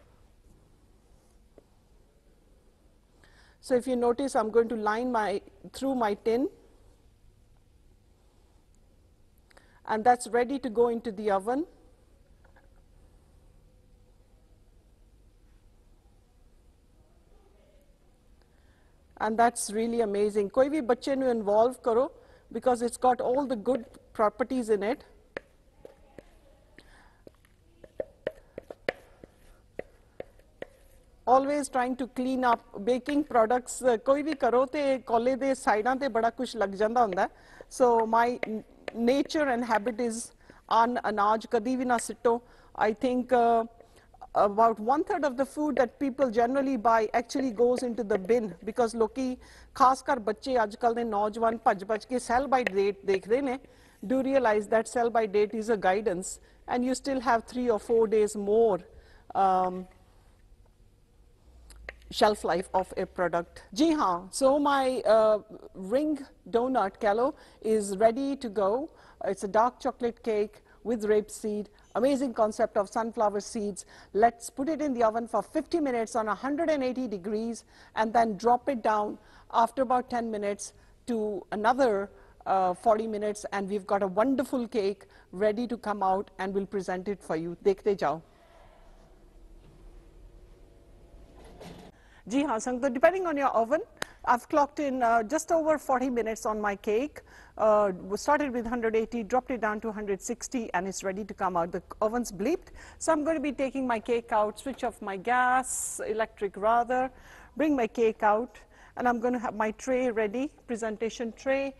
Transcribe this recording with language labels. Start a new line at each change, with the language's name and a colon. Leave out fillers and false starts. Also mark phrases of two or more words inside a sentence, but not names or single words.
English: So if you notice, I'm going to line through my tin, and that's ready to go into the oven. And that's really amazing.
Punjabi: ਕੋਈ ਭੀ ਬੱਚੇ ਨੂੰ involve ਕਰੋ,
English: because it's got all the good properties in it. Always trying to clean up baking products.
Punjabi: ਕੋਈ ਭੀ ਕਰੋ ਤੇ ਕੋਲੇ ਦੇ ਸਾਈਡਾਂ ਤੇ ਬੜਾ ਕੁਝ ਲੱਗ ਜਾਂਦਾ ਹੁੰਦਾ.
English: So my nature and habit is
Punjabi: ਓਨ ਅਨਾਜ ਕਦੀ ਵੀ ਨਾ ਸੁੱਟੋ.
English: I think about 1/3 of the food that people generally buy actually goes into the bin, because
Punjabi: ਲੋਕੀ ਖਾਸ ਕਰ ਬੱਚੇ ਅੱਜਕੱਲ੍ਹ ਦੇ ਨੌਜਵਾਨ ਭੱਜ ਕੇ sell by date ਦੇਖਦੇ ਨੇ,
English: do realize that sell by date is a guidance, and you still have 3 or 4 days more shelf life of a product.
Punjabi: ਜੀ ਹਾਂ,
English: so my ring donut callo is ready to go. It's a dark chocolate cake with rapeseed, amazing concept of sunflower seeds. Let's put it in the oven for 50 minutes on 180 degrees, and then drop it down after about 10 minutes to another 40 minutes, and we've got a wonderful cake ready to come out, and we'll present it for you.
Hindi: देखते जाओ. जी हाँ,
English: so depending on your oven, I've clocked in just over 40 minutes on my cake. We started with 180, dropped it down to 160, and it's ready to come out. The oven's bleeped. So I'm going to be taking my cake out, switch off my gas, electric rather, bring my cake out, and I'm going to have my tray ready, presentation tray.